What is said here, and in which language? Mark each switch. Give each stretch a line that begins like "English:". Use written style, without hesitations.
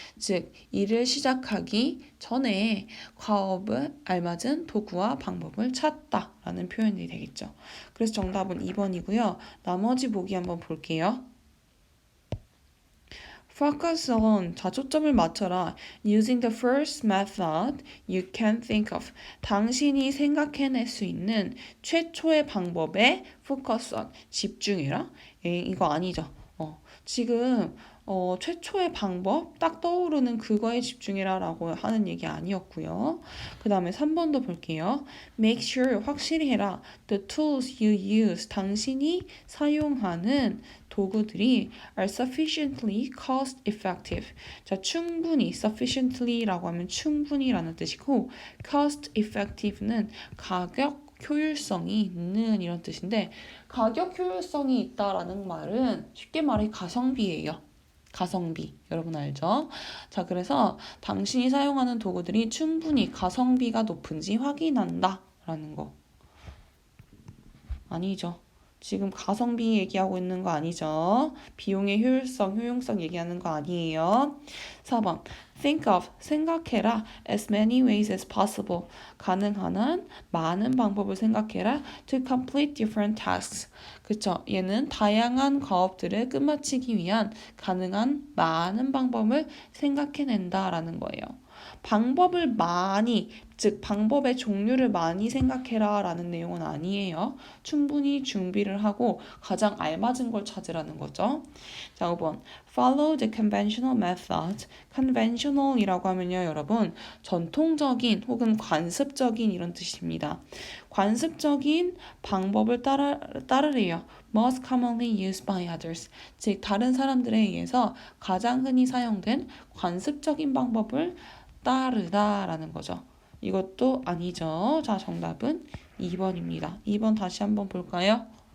Korean: 즉, 일을 시작하기 전에 과업을 알맞은 도구와 방법을 찾다라는 표현이 되겠죠. 그래서 정답은 2번이고요. 나머지 보기 한번 볼게요.
English: Focus on,
Korean: 자, 초점을 맞춰라.
English: Using the first method you can think of.
Korean: 당신이 생각해낼 수 있는 최초의 방법에
English: focus on,
Korean: 집중해라. 이거 아니죠. 지금 최초의 방법 딱 떠오르는 그거에 집중해라 라고 하는 얘기 아니었고요. 그 다음에 3번도 볼게요.
English: Make sure,
Korean: 확실히 해라.
English: The tools you use,
Korean: 당신이 사용하는 도구들이
English: are sufficiently cost effective.
Korean: 자, 충분히, sufficiently라고 하면 충분히라는 뜻이고 cost effective는 가격 효율성이 있는 이런 뜻인데 가격 효율성이 있다라는 말은 쉽게 말해 가성비예요. 가성비. 여러분 알죠? 자, 그래서 당신이 사용하는 도구들이 충분히 가성비가 높은지 확인한다 라는 거. 아니죠. 지금 가성비 얘기하고 있는 거 아니죠? 비용의 효율성, 효용성 얘기하는 거 아니에요. 4번.
English: Think of,
Korean: 생각해라.
English: As many ways as possible.
Korean: 가능한 한 많은 방법을 생각해라.
English: To complete different tasks.
Korean: 그쵸? 얘는 다양한 과업들을 끝마치기 위한 가능한 많은 방법을 생각해낸다라는 거예요. 방법을 많이, 즉 방법의 종류를 많이 생각해라 라는 내용은 아니에요. 충분히 준비를 하고 가장 알맞은 걸 찾으라는 거죠. 자, 5번.
English: Follow the conventional method.
Korean: conventional이라고 하면요, 여러분, 전통적인 혹은 관습적인 이런 뜻입니다. 관습적인 방법을 따르래요.
English: Most commonly used by others.
Korean: 즉, 다른 사람들에 의해서 가장 흔히 사용된 관습적인 방법을 따르다라는 거죠. 이것도 아니죠. 자, 정답은 2번입니다. 2번 다시 한번 볼까요?